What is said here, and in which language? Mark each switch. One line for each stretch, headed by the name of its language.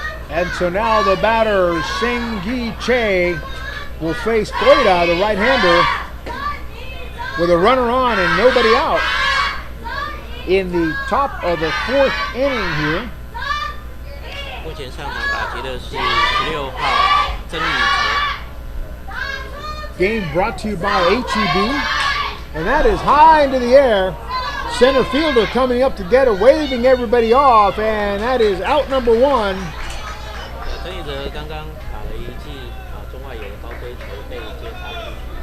English: And so now the batter, Sing-Gi Che, will face Goida, the right-hander, with a runner on and nobody out in the top of the 4th inning here.
Chinese: 目前上场打击的是16号曾宇哲。
English: Game brought to you by HEB, and that is high into the air. Center fielder coming up to get it, waving everybody off, and that is out number 1.
Chinese: 曾宇哲刚刚打了一记中外野的高飞球被接杀出去。